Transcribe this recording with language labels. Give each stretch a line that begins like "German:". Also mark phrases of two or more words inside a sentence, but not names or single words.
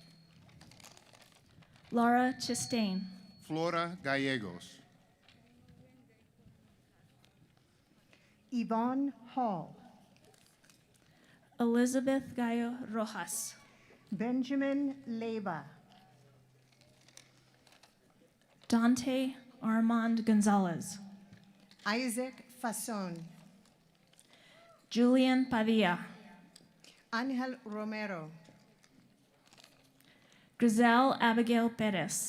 Spanish: Laura Chastain, Flora Gallegos, Yvonne Hall, Elizabeth Gallo Rojas, Benjamin Leyva, Dante Armand Gonzalez, Isaac Fason, Julian Padilla, Angel Romero, Grisel Abigail Perez,